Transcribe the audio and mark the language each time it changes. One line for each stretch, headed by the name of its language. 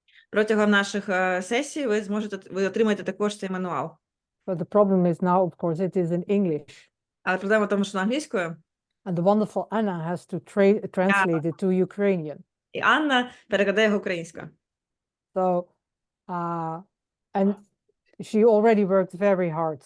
Ukrainian: Протягом наших сесій ви отримаєте також цей мануал.
English: But the problem is now, of course, it is in English.
Ukrainian: Але проблема в тому, що на англійською.
English: And the wonderful Anna has to translate it to Ukrainian.
Ukrainian: І Анна перекладає його українською.
English: So, and she already worked very hard.